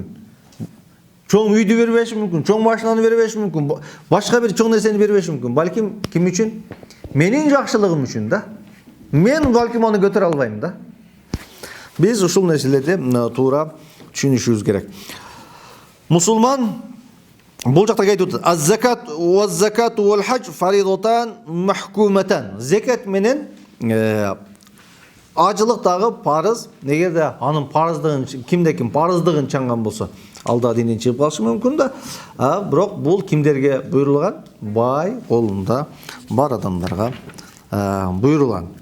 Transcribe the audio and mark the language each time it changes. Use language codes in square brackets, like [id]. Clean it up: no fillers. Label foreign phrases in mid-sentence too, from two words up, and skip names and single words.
[ky] Чоң үйдү бербеши мүмкүн, чоң машинаны бербеши мүмкүн, башка бир чоң нерсени бербеши мүмкүн. Балким ким үчүн? Менин жакшылыгым үчүн да. Мен балким аны көтөрө албайм да. Биз ушул нерселерди туура түшүнүшүбүз керек. Мусулман бул жакта айтып атат: [ar] "الزكاة والزكاة والحج فريضة محكومة." [ky] Закат менен ажылык дагы парыз. Эгерде анын парыздыгын кимде ким парыздыгын чаңган болсо, алда динден чыгып калышы мүмкүн да. Бирок бул кимдерге буйрулган? Бай колунда бар адамдарга буйрулган.